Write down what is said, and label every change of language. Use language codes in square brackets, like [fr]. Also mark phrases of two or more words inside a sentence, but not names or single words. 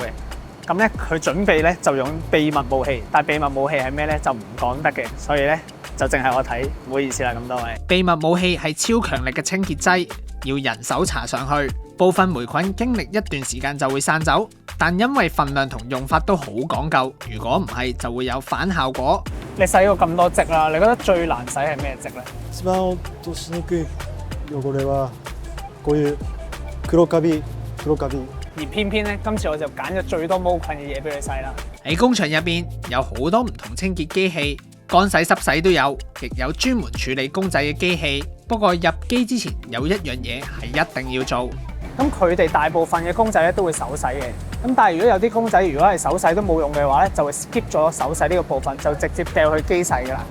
[yue] 咁咧佢準備咧就用秘密武器，但係秘密武器係咩咧就唔講得嘅，所以咧就淨係我睇，唔好意思啦咁多位。秘密武器係超強力嘅清潔劑，要人手搽上去，部分霉菌經歷一段時間就會散走，但因為份量同用法都好講究，如果唔係就會有反效果。你洗過咁多漬啦，你覺得最難洗係咩漬咧？ [ja] 一番落としにくい汚れはこういう黒カビ。 [yue] 而偏偏咧，今次我就揀咗最多毛菌嘅嘢俾佢洗啦。喺工場入邊有好多唔同清潔機器，乾洗濕洗都有，亦有專門處理公仔嘅機器。不過入機之前有一樣嘢係一定要做。咁佢哋大部分嘅公仔咧都會手洗嘅。咁但係如果有啲公仔如果係手洗都冇用嘅話咧，就會 skip 咗手洗呢個部分，就直接掉去機洗㗎啦。